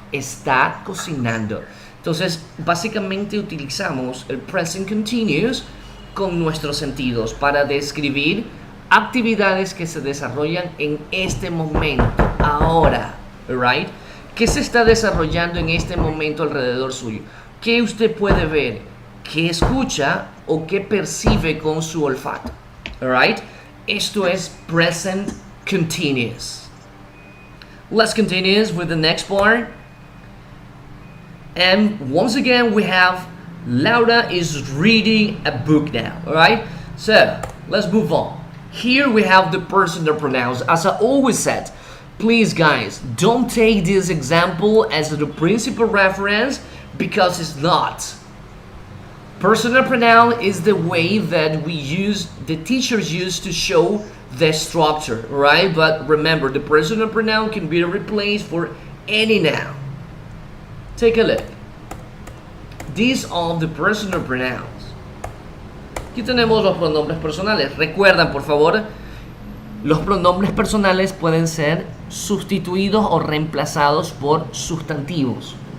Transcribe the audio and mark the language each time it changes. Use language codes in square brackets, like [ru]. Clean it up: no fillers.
[es] Está cocinando. Entonces, básicamente utilizamos el present continuous con nuestros sentidos para describir actividades que se desarrollan en este momento, ahora, right? ¿Qué se está desarrollando en este momento alrededor suyo? ¿Qué usted puede ver? ¿Qué escucha o qué percibe con su olfato? Alright? Esto es present continuous. [en] Let's continue with the next part. And once again, we have Laura is reading a book now. Alright? So, let's move on. Here we have the personal pronouns. As I always said, please guys, don't take this example as the principal reference because it's not. Personal pronoun is the way that the teachers use to show the structure, right? But remember, the personal pronoun can be replaced for any noun. Take a look. These are the personal pronouns. [es] Aquí tenemos los pronombres personales. Recuerdan, por favor, los pronombres personales pueden ser sustituidos o reemplazados por sustantivos.